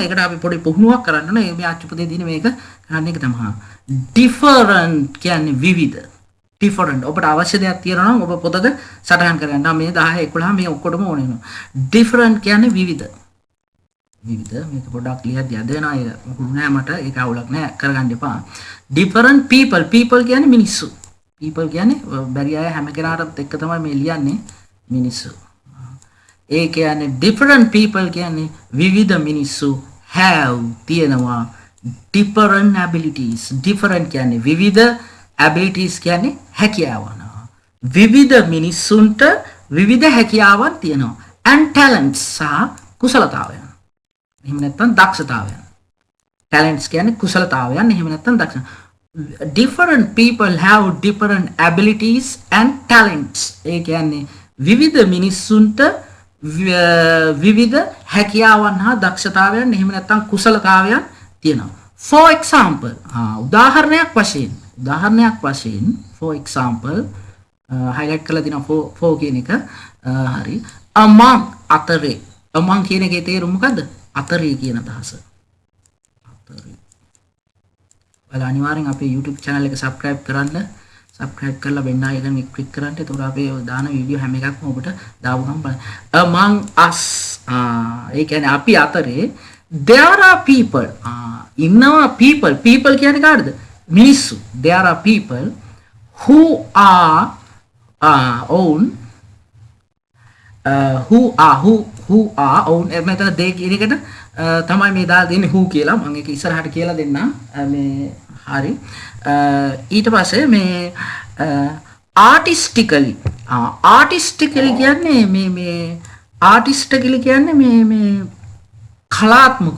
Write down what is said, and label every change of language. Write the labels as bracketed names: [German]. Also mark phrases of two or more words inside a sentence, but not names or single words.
[Sinhala] ඒකට අපි පොඩි පුහුණුවක් කරන්න ඕනේ. මේ අච්චුපතේ දින මේක කරන්න එක තමයි. different කියන්නේ විවිධ. different ඔබට අවශ්‍ය දෙයක් තියෙනවා නම් ඔබ පොතක සටහන් කරගන්න. මේ 10 11 මේ ඔක්කොටම ඕන වෙනවා. different කියන්නේ විවිධ. මේක පොඩ්ඩක් ලියද්දී අද වෙනවා. ඒක මොකුත් නෑ මට. ඒක අවුලක් නෑ, කරගන්න එපා. [English] different people [Sinhala] කියන්නේ මිනිස්සු. people කියන්නේ බැරි අය හැම කෙනාටත් එක්ක තමයි මේ ලියන්නේ මිනිස්සු. ඒ කියන්නේ [English] different people [Sinhala] කියන්නේ විවිධ මිනිස්සු have තියෙනවා [English] different abilities. [Sinhala] different කියන්නේ විවිධ, abilities කියන්නේ හැකියාවන්. විවිධ මිනිස්සුන්ට විවිධ හැකියාවන් තියෙනවා. [English] and talents [Sinhala] සහ කුසලතාවයන්. එහෙම නැත්නම් දක්ෂතාවයන්. talents කියන්නේ කුසලතාවයන්, එහෙම නැත්නම් දක්ෂ. [English] different people have different abilities and talents. [Sinhala] ඒ කියන්නේ විවිධ මිනිස්සුන්ට විවිධ හැකියාවන් හා දක්ෂතාවයන්, එහෙම නැත්නම් කුසලතාවයන් තියෙනවා. [English] for example [Sinhala] උදාහරණයක් වශයෙන් [English] for example highlight [Sinhala] කරලා දිනවා for කියන එක. හරි, among අතරේ. among කියන එකේ තේරුම මොකද්ද? අතරේ කියන අදහස. ඔයාලා අනිවාර්යෙන් අපේ YouTube channel එක subscribe කරන්න. subscribe කරලා [English] bell icon [Sinhala] එක click කරන්න. එතකොට අපේ දාන වීඩියෝ හැම එකක්ම ඔබට දාපුවම බලන්න. [English] among us [Sinhala] ඒ කියන්නේ අපි අතරේ [English] there are people [Sinhala] ඉන්නවා. people කියන්නේ කාටද? මිනිස්සු. [English] there are people who are own [Sinhala] මෙතන they කියන එකට තමයි මේ දාලා දෙන්නේ who කියලා. මම ඒක ඉස්සරහට කියලා දෙන්නම්. මේ හරි. ඊට පස්සේ මේ artistically කියන්නේ මේ artistically කියන්නේ මේ කලාත්මකව.